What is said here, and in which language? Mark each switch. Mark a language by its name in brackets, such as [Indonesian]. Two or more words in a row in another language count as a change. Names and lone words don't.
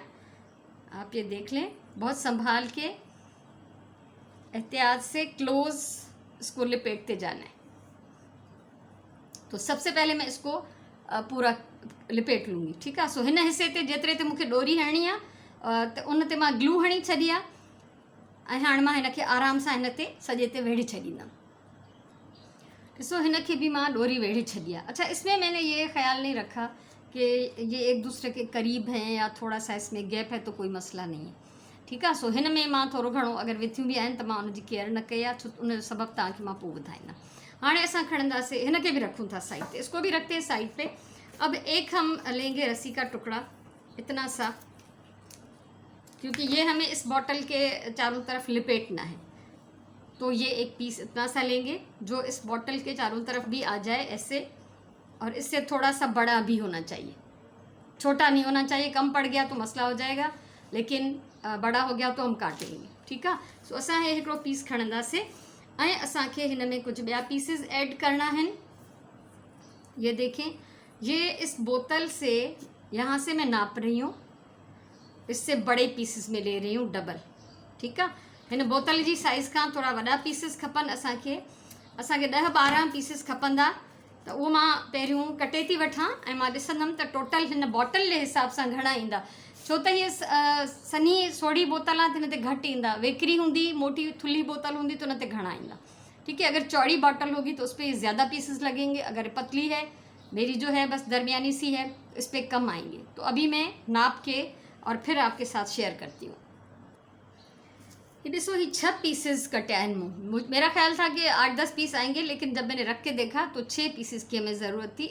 [Hindi] आप ये देख लें, बहुत संभाल के एहतियात से क्लोज इसको लिपेटते जाना है। तो सबसे पहले मैं इसको पूरा लिपेट लूँगी। ठीक है, [Sindhi] सो हिन हिस्से ते जेतिरे ते मूंखे डोरी हणनी आहे, त उन ते मां ग्लू हणी छॾी आहे, ऐं हाणे मां हिन खे आराम सां हिन ते सॼे ते वेढ़े छॾींदमि। ॾिसो हिन खे बि मां डोरी वेढ़े छॾी आहे। [Hindi] अच्छा, इसमें मैंने ये ख्याल नहीं रखा कि ये एक दूसरे के करीब हैं या थोड़ा सा इसमें गैप है तो कोई मसला नहीं है, [Sindhi] ठीकु आहे। सो हिन में मां थोरो घणो अगरि विथियूं बि आहिनि त मां उनजी केयर न कई आहे, छो उन जो सबबु तव्हांखे मां पोइ ॿुधाईंदमि। हाणे असां खणंदासीं, हिन खे बि रखूं था साइड पे, [Hindi] इसको भी रखते हैं साइड पे। अब एक हम लेंगे रस्सी का टुकड़ा, इतना सा, क्योंकि ये हमें इस बॉटल के चारों तरफ लिपेटना है। तो ये एक पीस इतना सा लेंगे जो इस बॉटल के चारों तरफ भी आ जाए ऐसे, और इससे थोड़ा सा बड़ा भी होना चाहिए, छोटा नहीं होना चाहिए। कम पड़ गया तो मसला हो जाएगा, लेकिन बड़ा हो गया तो हम काट लेंगे, [Sindhi] ठीकु आहे। सो असां हे हिकिड़ो पीस खणंदासीं ऐं असांखे हिन में कुछ ॿिया पीसेस ऐड करना आहिनि। [Hindi] ये देखें, ये इस बोतल से, यहाँ से मैं नाप रही हूँ, इससे बड़े पीसेस में ले रही हूँ डबल, [Sindhi] ठीकु आहे। हिन बोतल जी साइज़ खां थोड़ा वॾा पीसेस खपनि असांखे 10-12 पीसेस खपंदा। त उहो मां पहिरियों कटे थी वठां ऐं मां ॾिसंदमि त टोटल हिन बॉटल जे हिसाब सां घणा ईंदा। छो त हीअ सनी सोढ़ी बोतल आहे त हिन ते घटि ईंदा, वेकरी हूंदी, मोटी थुल्ही बोतल हूंदी तो हुन ते घणा ईंदा, [Hindi] ठीक है। अगर चौड़ी बॉटल होगी तो उस पर ज़्यादा पीसेस लगेंगे, अगर पतली है, मेरी जो है बस दरमियानी सी है, इस पर कम आएंगे। तो अभी मैं नाप के और फिर आपके साथ शेयर करती हूँ। [Sindhi] ये ॾिसो, ही 6 पीसेस कटे आहिनि। [Hindi] मेरा ख्याल था कि 8-10 पीस आएंगे, लेकिन जब मैंने रख के देखा तो 6 पीसेस की हमें ज़रूरत थी।